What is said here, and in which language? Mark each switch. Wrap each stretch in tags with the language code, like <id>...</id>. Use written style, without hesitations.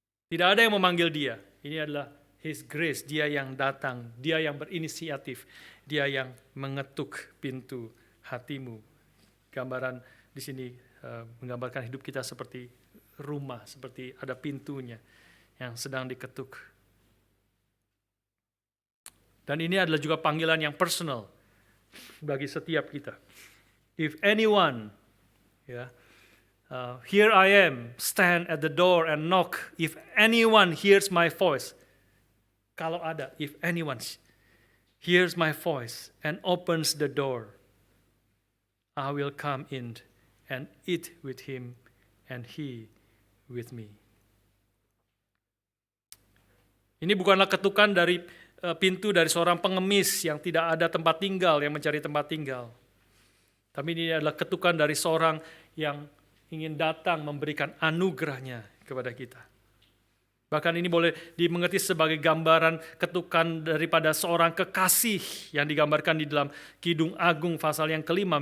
<id>Tidak ada yang memanggil dia. Ini adalah</id> <en>His grace,</en> <id>dia yang datang, dia yang berinisiatif, dia yang mengetuk pintu hatimu. Gambaran di sini menggambarkan hidup kita seperti rumah, seperti ada pintunya yang sedang diketuk. Dan ini adalah juga panggilan yang personal bagi setiap kita.</id> <en>If anyone, here I am, stand at the door and knock. If anyone hears my voice,</en> <id>kalau ada,</id> <en>if anyone hears my voice and opens the door, I will come in and eat with him and he with me.</en> <id>Ini bukanlah ketukan dari pintu dari seorang pengemis yang tidak ada tempat tinggal, yang mencari tempat tinggal. Tapi ini adalah ketukan dari seorang yang ingin datang memberikan anugerahnya kepada kita. Bahkan ini boleh dimengerti sebagai gambaran ketukan daripada seorang kekasih yang digambarkan di dalam Kidung Agung pasal yang kelima.</id>